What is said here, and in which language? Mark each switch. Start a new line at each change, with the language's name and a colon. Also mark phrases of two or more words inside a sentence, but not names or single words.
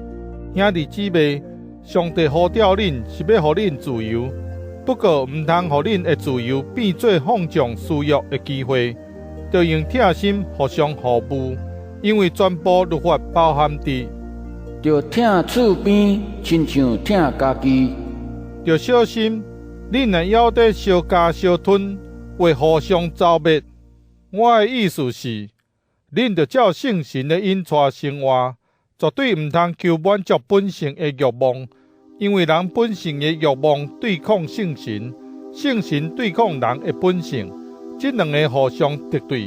Min Nan Chinese: 兄弟姊妹，上帝呼召恁是要互恁自由，不过毋通互恁的自由变做放纵私欲的机会，着用疼心互相服务，因为全部律法包含伫，着疼厝边，亲像疼家己。着小心，恁若还得相加相吞，会互相糟灭。我的意思是，恁着照圣神的引带生活，绝对毋通求满足本性的欲望。因为人本性的欲望对抗圣神，圣神对抗人的本性，这两个互相敌对。